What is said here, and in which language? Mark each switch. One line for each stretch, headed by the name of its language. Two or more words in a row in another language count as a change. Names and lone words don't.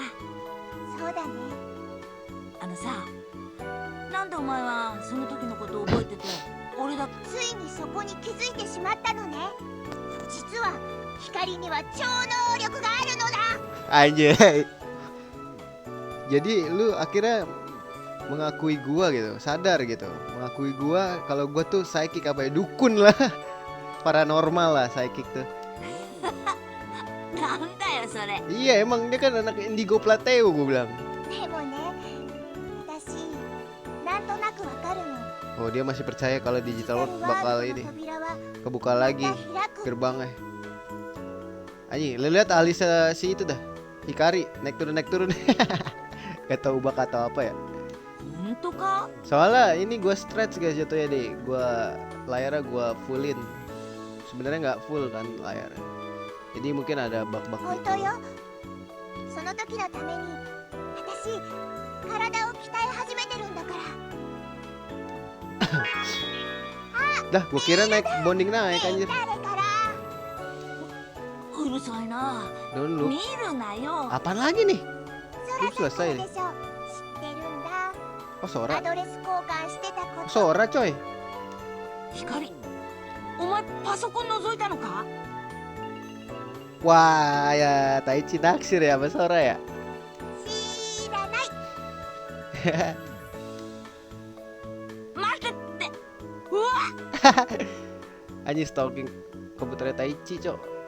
Japanese: そうだね。あのさ、なんでお前はその時のことを覚えてて、俺だけ。ついにそこに気づいてしまったのね。実は光には超能力があるのだ。
Indonesian: Anjay. Jadi lu akhirnya mengakui gua gitu, sadar gitu, mengakui gua kalau gua tuh psychic apa ya, dukun lah, paranormal lah psychic tuh.
Japanese: なんだよそれ。
Indonesian: Iya emang dia kan anak Indigo Plateo gua bilang.
Japanese: でもね、私なんとなくわかるの。
Indonesian: Oh dia masih percaya kalau
English: digital world
Indonesian: bakal ini
Japanese: 扉は
Indonesian: kebuka lagi
Japanese: また開く。
Indonesian: gerbangnya. Anjing, lu lihat alis si itu dah, Hikari naik turun. Gak tau ubah atau apa ya.
Japanese: 本当か？
Indonesian: Soalnya ini gua
English: stretch guys
Indonesian: jatuhnya deh, gua layarnya gua fullin. Sebenarnya nggak full kan layarnya. Jadi mungkin ada bug-bug
Japanese: 本
Indonesian: gitu.
Japanese: 当よ。その時のために私体を鍛え始めてるんだから。
Indonesian: Dah, gua kira naik bonding naik
Japanese: ねえ
Indonesian: anjir.
Japanese: 誰から？うるさいな。
English: Don't look.
Japanese: 見るなよ。
Indonesian: Apaan lagi nih?
Japanese: そらさん
Indonesian: selesai
Japanese: でしょ。知ってるんだ。 Oh ア
Indonesian: Sora.
Japanese: ドレス交換してたこと。
Indonesian: Sora coy.
Japanese: 光、お前パソコン覗いたのか？
Indonesian: Wah ya Taichi naksir ya sama Sora ya.
Japanese: 知らない。待てって。うわ、
Indonesian: Anjir stalking komputernya Taichi cok.